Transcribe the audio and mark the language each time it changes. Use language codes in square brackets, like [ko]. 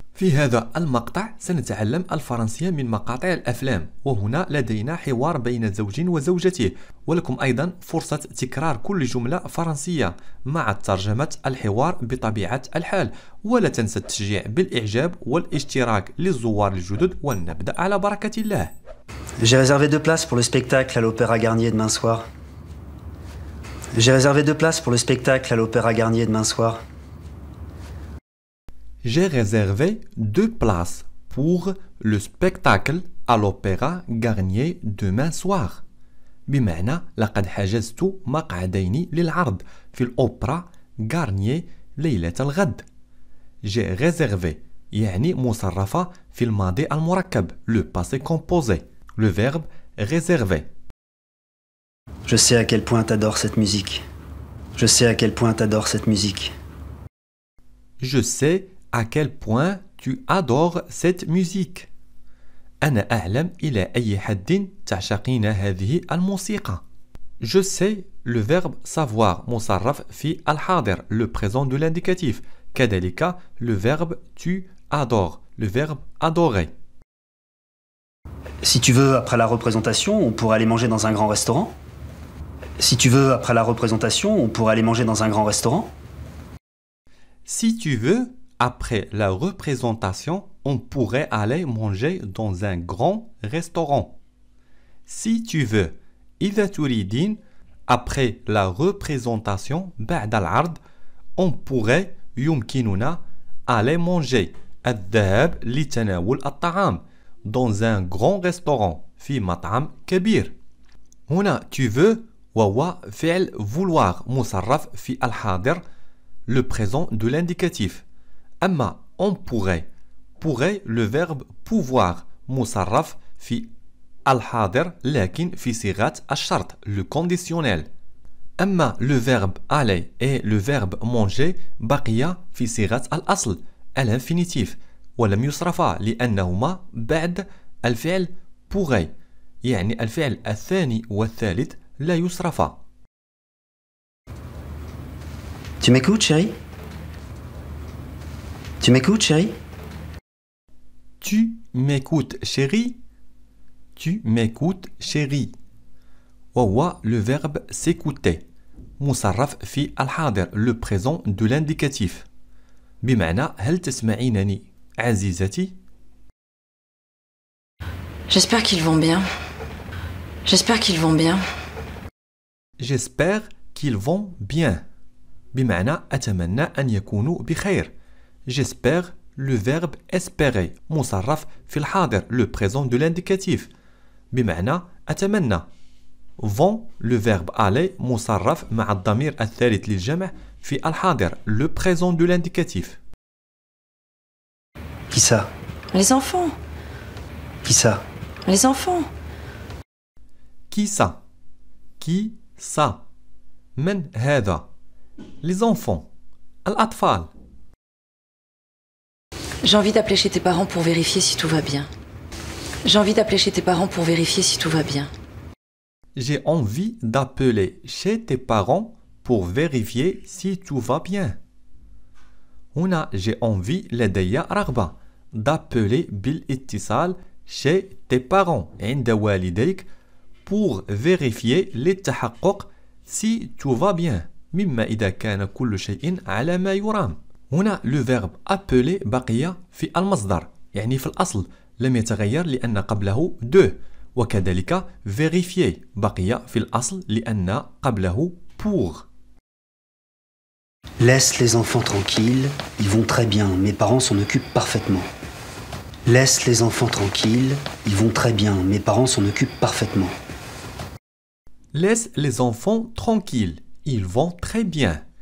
[ar] في هذا المقطع سنتعلم الفرنسية من مقاطع الأفلام، وهنا لدينا حوار بين زوج وزوجته، ولكم أيضا فرصة تكرار كل جملة فرنسية مع ترجمة الحوار بطبيعة الحال. ولا تنسى التشجيع بالإعجاب والاشتراك للزوار الجدد، ونبدأ على بركة الله. [fr] J'ai réservé 2 places pour le spectacle à l'Opéra Garnier demain soir. J'ai réservé 2 places pour le spectacle à l'Opéra Garnier demain soir. J'ai réservé 2 places pour le spectacle à l'Opéra Garnier demain soir. [ar] بمعنى لقد حجزت مقعدين للعرض في الأوبرا غارنيي ليلة الغد. [fr] J'ai réservé [ar] يعني مصرفة في الماضي المركب [fr] le passé composé. Le verbe réserver. Je sais à quel point t'adores cette musique. Je sais à quel point t'adores cette musique. Je sais à quel point tu adores cette musique. [ar] أنا أعلم إلى أي حد تعشقين هذه الموسيقى. [fr] Je sais le verbe savoir [ar] مصرف في الحاضر [fr] le présent de l'indicatif. [ar] كذلك [fr] le verbe tu adores le verbe adorer. Si tu veux, après la représentation, on pourrait aller manger dans un grand restaurant. Si tu veux, après la représentation, on pourrait aller manger dans un grand restaurant. Si tu veux, après la représentation, on pourrait aller manger dans un grand restaurant. Si tu veux, [ar] إذا تريدين, [fr] après la représentation, [ar] بعد العرض, [fr] on pourrait, [ar] يمكننا, [fr] aller manger, [ar] الذهاب لتناول الطعام, [fr] dans un grand restaurant, [ar] في مطعم كبير. هنا [fr] tu veux [ar] وهو فعل [fr] vouloir [ar] مصرف في الحاضر [fr] le présent de l'indicatif. [ar] أما on pourrait le verbe pouvoir مصرف في الحاضر لكن في صيغة الشرط [fr] le conditionnel. [ar] أما [fr] le verbe aller et le verbe manger [ar] بقي في صيغة الأصل الانفينيتيف ولم يصرفا لأنهما بعد الفعل pourrait، يعني الفعل الثاني والثالث لا يصرفا. [fr] Tu m'écoutes, chérie? Tu m'écoutes, chérie? Tu m'écoutes, chérie? Tu m'écoutes, chérie. [ar] وهو [fr] le verbe s'écouter [ar] مصرف في الحاضر [fr] le présent de l'indicatif. [ar] بمعنى هل تسمعينني عزيزتي؟ [fr] J'espère qu'ils vont bien. J'espère qu'ils vont bien. J'espère qu'ils vont bien. [ar] بمعنى أتمنى أن يكونوا بخير. [fr] J'espère le verbe espérer [ar] مصرف في الحاضر [fr] le présent de l'indicatif. [ar] بمعنى أتمنى. [fr] Vont le verbe aller [ar] مصرف مع الضمير الثالث للجمع في الحاضر [fr] le présent de l'indicatif. Qui ça? Les enfants. Qui ça? Les enfants. Qui ça? Qui ça? [ar] من هذا? [fr] Les enfants. [ar] الأطفال. [fr] J'ai envie d'appeler chez tes parents pour vérifier si tout va bien. J'ai envie d'appeler chez tes parents pour vérifier si tout va bien. J'ai envie d'appeler chez tes parents pour vérifier si tout va bien. [ar] هنا [fr] j'ai envie [ar] لدي رغبة [fr] d'appeler [ar] بالاتصال [fr] chez tes parents [ar] عند والديك [fr] pour vérifier [ar] للتحقق [fr] si tout va bien [ar] مما إذا كان كل شيء على ما يرام. هنا [fr] le verbe appeler [ar] بقي في المصدر يعني في الأصل لم يتغير لأن قبله de، وكذلك vérifier بقي في الأصل لأن قبله pour. [fr] Laisse les enfants tranquilles, ils vont très bien, mes parents s'en occupent parfaitement. Laisse les enfants tranquilles, ils vont très bien, mes parents s'en occupent parfaitement. Laisse les enfants tranquilles, ils vont très bien.